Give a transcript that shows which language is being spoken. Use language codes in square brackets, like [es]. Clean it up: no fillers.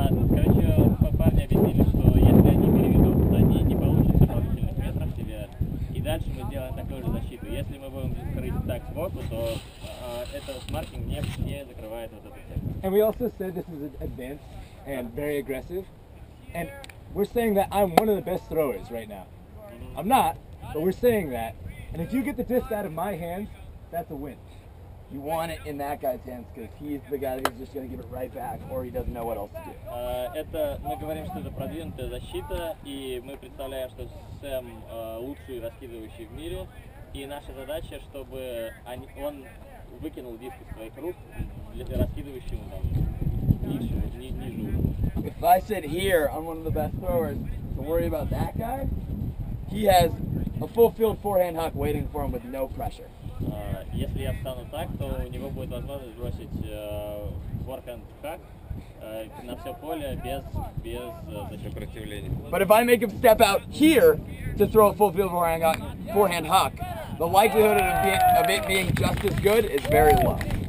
[ru] Короче, парни объяснили, что если они переведут, они не получат дополнительных метров себе, и дальше мы сделаем такую же защиту. Если мы будем крыть так сбоку, то это маркинг не закрывает вот эту тему. [en] And we also said this is advanced and very aggressive. And we're saying that I'm one of the best throwers right now. I'm not, but we're saying that. And if you get the disc out of my hands, that's a win. You want it in that guy's hands because he's the guy who's just going to give it right back or he doesn't know what else to do. [ru] Это мы говорим, что это продвинутая защита, и мы представляем, что Сэм лучший раскидывающий в мире, и наша задача, чтобы он выкинул диск из своих рук раскидывающему ниже уровня. [en] If I sit here, I'm one of the best throwers. To worry about that guy, he has a full field forehand huck waiting for him with no pressure. [ru] Если я встану так, то у него будет возможность бросить форхенд хак на все поле без сопротивления. [en] But if I make him step out here to throw a full field forehand huck, the likelihood of it being just as good is very low.